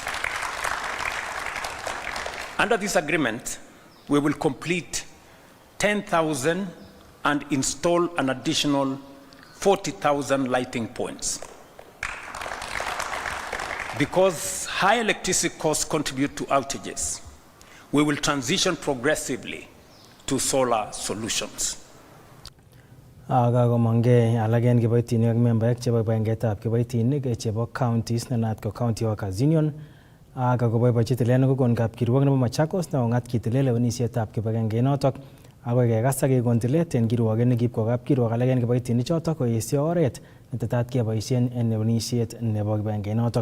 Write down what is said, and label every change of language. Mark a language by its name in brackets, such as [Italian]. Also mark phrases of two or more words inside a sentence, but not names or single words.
[English] Under this agreement, we will complete 10,000 and install an additional 40,000 lighting points. Because high electricity costs contribute to outages, we will transition progressively to solar solutions. [Kalenjin] Kakomangei alak en kiboitinik ak membaek chebo kibagengetab kiboitinik chebo counties nenat ko County Workers Union ak koboiboichi tilet nekokon kapkirwok nebo Machakos nekong'at kitile lewenisietab kibagengenotok akoi kekas ak kekon tilet en kirwoket nekiib kwa kapkirwok alak en kiboitinik chotok koesio oret netetat keboisien en lewenisiet nebo kibagengenotok.